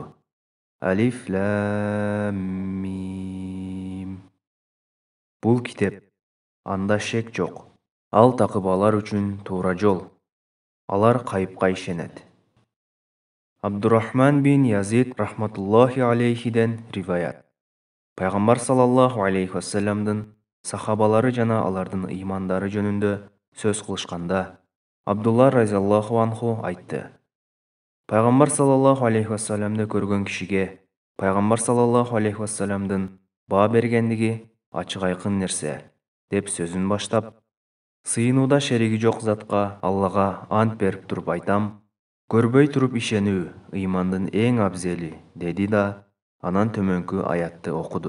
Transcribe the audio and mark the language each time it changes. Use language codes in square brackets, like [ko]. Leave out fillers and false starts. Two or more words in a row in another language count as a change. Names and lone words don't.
[ar] الم. [ky] Бул китеп, анда шек жок. Ал такыбалар үчүн туура жол. Алар кайыпка ишенет. Абдурахман бин Язид [ar] رحمة الله عليه [ky] риваят. Пайғамбар [ar] صلى الله عليه وسلم [ky] сахабалары жана алардын имандары жөнүндө сөз кылышканда Абдулла [ar] رضي الله عنه [ky] айтты. Пайғамбар [ar] صلى الله عليه وسلم [ky] көргөн кишиге Пайғамбар [ar] صلى الله عليه وسلم [ky] баа бергендиги ачык айкын нерсе деп сөзүн баштап, сыйынууда шериги жок затка Аллага ант берип туруп айтам, көрбөй туруп ишенүү ыймандын эң абзели, деди да анан төмөнкү аятты окуду.